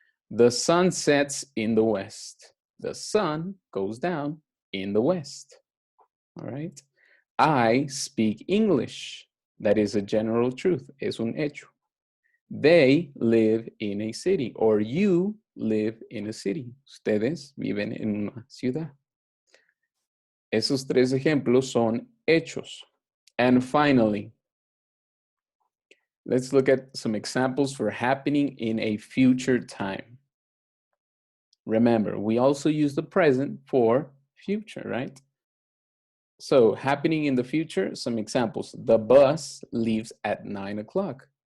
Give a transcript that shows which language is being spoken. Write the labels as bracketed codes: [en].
[en] The sun sets in the west. The sun goes down in the west. All right. I speak English. That is a general truth. [es] Es un hecho. [en] They live in a city, or you live in a city. [es] Ustedes viven en una ciudad. Esos tres ejemplos son hechos. [en] And finally, let's look at some examples for happening in a future time. Remember, we also use the present for future, right? So happening in the future, some examples. The bus leaves at 9 o'clock.